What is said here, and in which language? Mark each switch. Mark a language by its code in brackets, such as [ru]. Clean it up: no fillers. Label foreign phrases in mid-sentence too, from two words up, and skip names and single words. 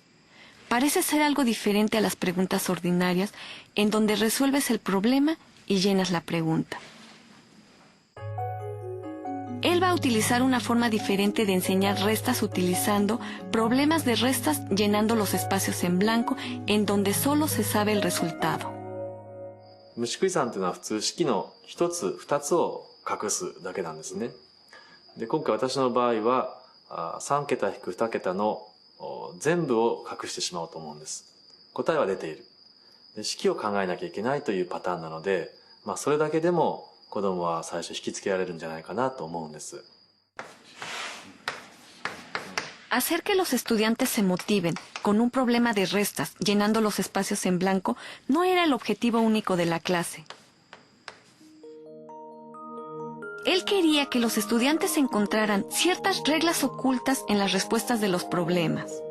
[es] Parece ser algo diferente a las preguntas ordinarias, en donde resuelves el problema y llenas la pregunta. Él va a utilizar una forma diferente de enseñar restas utilizando problemas de restas llenando los espacios en blanco en donde solo se sabe el resultado. [ja] 虫食い算というのは普通式の1つ2つを隠すだけなんですね。で、今回私の場合は3桁引く2桁の全部を隠してしまおうと思うんです。答えは出ている。で、式を考えなきゃいけないというパターンなので、それだけでも子供は最初引きつけられるんじゃないかなと思うんです。 [es] Hacer que los estudiantes se motiven con un problema de restas llenando los espacios en blanco no era el objetivo único de la clase. Él quería que los estudiantes encontraran ciertas reglas ocultas en las respuestas de los problemas.